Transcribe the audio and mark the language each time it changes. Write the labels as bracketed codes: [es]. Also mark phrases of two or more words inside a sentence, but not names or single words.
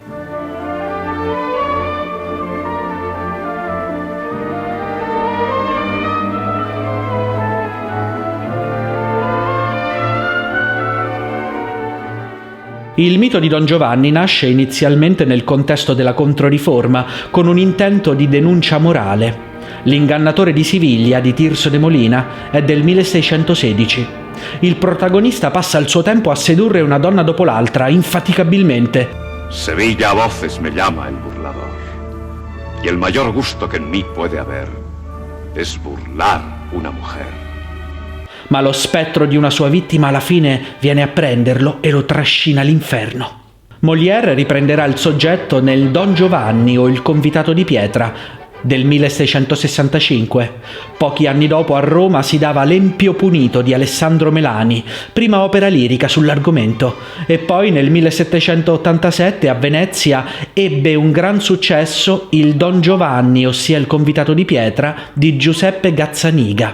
[it] Il mito di Don Giovanni nasce inizialmente nel contesto della Controriforma, con un intento di denuncia morale. L'ingannatore di Siviglia di Tirso de Molina è del 1616. Il protagonista passa il suo tempo a sedurre una donna dopo l'altra, infaticabilmente. [es] Sevilla a voces me llama el burlador, y el mayor gusto que en mí puede haber es burlar una mujer. [it] ma lo spettro di una sua vittima alla fine viene a prenderlo e lo trascina all'inferno. Molière riprenderà il soggetto nel Don Giovanni o il Convitato di pietra del 1665. Pochi anni dopo a Roma si dava L'Empio punito di Alessandro Melani, prima opera lirica sull'argomento, e poi nel 1787 a Venezia ebbe un gran successo il Don Giovanni, ossia il Convitato di pietra di Giuseppe Gazzaniga.